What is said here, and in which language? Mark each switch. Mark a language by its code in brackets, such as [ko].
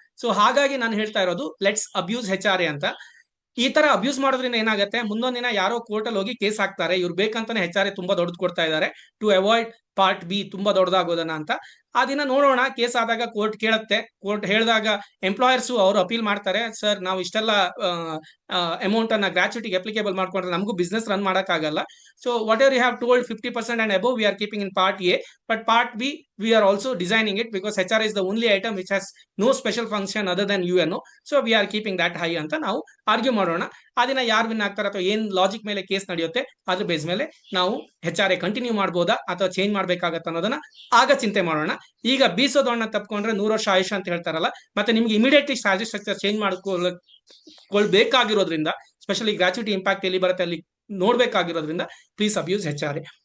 [kn] So ಹಾಗಾಗಿ ನಾನು ಹೇಳ್ತಾ ಇರೋದು ಲೆಟ್ಸ್ ಅಬ್ಯೂಸ್ HRA ಅಂತ. ಈ ತರ ಅಬ್ಯೂಸ್ ಮಾಡೋದ್ರಿಂದ ಏನಾಗುತ್ತೆ, ಮುಂದೊಂದ್ ದಿನ ಯಾರೋ ಕೋರ್ಟ್ ಅಲ್ಲಿ ಹೋಗಿ ಕೇಸ್ ಹಾಕ್ತಾರೆ, ಇವ್ರು ಬೇಕಂತಾನೆ HRA ತುಂಬಾ ದೊಡ್ಡದು ಕೊಡ್ತಾ ಇದ್ದಾರೆ ಟು ಅವಾಯ್ಡ್ ಪಾರ್ಟ್ ಬಿ ತುಂಬಾ ದೊಡ್ಡದಾಗೋದನ್ನ ಅಂತ. ಆ ದಿನ ನೋಡೋಣ. ಕೇಸ್ ಆದಾಗ ಕೋರ್ಟ್ ಕೇಳುತ್ತೆ. ಕೋರ್ಟ್ ಹೇಳಿದಾಗ ಎಂಪ್ಲಾಯರ್ಸ್ ಅವರು ಅಪೀಲ್ ಮಾಡ್ತಾರೆ, ಸರ್ ನಾವು ಇಷ್ಟೆಲ್ಲ ಅಮೌಂಟ್ ಅನ್ನ ಗ್ರಾಚ್ಯುಟಿಗೆ ಅಪ್ಲಿಕೇಬಲ್ ಮಾಡ್ಕೊಂಡ್ರೆ ನಮಗೂ ಬಿಸ್ನೆಸ್ ರನ್ ಮಾಡಕ್ಕಾಗಲ್ಲ. [en] so whatever you have told 50% and above we are keeping in part A, but part B we are also designing it because HR is the only item which has no special function other than UNO, so we are keeping that high [kn] ಅಂತ ನಾವು argue ಮಾಡೋಣ. ಆ ದಿನ ಯಾರು win ಆಗ್ತಾರೆ ಅಥವಾ ಏನ್ logic ಮೇಲೆ ಕೇಸ್ ನಡೆಯುತ್ತೆ ಅದ್ರ ಬೇಸ್ ಮೇಲೆ ನಾವು HR ಕಂಟಿನ್ಯೂ ಮಾಡ್ಬೋದಾ ಅಥವಾ ಚೇಂಜ್ ಮಾಡ್ಬೇಕಾಗತ್ತ ಅನ್ನೋದನ್ನ ಆಗ ಚಿಂತೆ ಮಾಡೋಣ. ಈಗ ಬೀಸೋದನ್ನ ತಪ್ಕೊಂಡ್ರೆ 100 ವರ್ಷ ಆಯುಷ ಅಂತ ಹೇಳ್ತಾರಲ್ಲ, ಮತ್ತೆ ನಿಮ್ಗೆ immediately salary structure change ಮಾಡ್ಕೊಳ್ಬೇಕಾಗಿರೋದ್ರಿಂದ, specially gratuity impact ಎಲ್ಲಿ ಬರುತ್ತೆ ಅಲ್ಲಿ ನೋಡ್ಬೇಕಾಗಿರೋದ್ರಿಂದ ಪ್ಲೀಸ್ ಅಬ್ಯೂಸ್ HR.